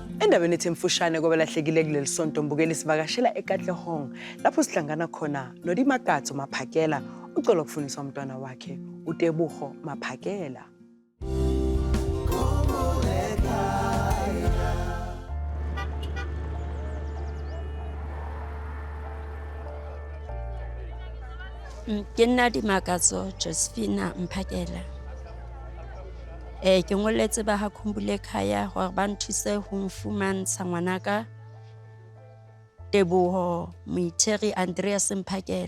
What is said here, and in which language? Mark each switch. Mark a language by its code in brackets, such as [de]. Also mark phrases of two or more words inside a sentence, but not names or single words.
[zu] Endabeni ethi emfushane kwabalahlekile kuleli sonto mbukeli sivakashela eKatlehong lapho sihlangana khona noDimakatso Maphakela ucela ukufundisa umntwana wakhe uTebogo Maphakela. [st] Ke nna Dimakatso Maphakela. Ke ngoletse ba ha Khumbul'ekhaya hore ba nthuse ho mfumantsha ngwanaka Tebogo Moitheri Andreas Mphakela.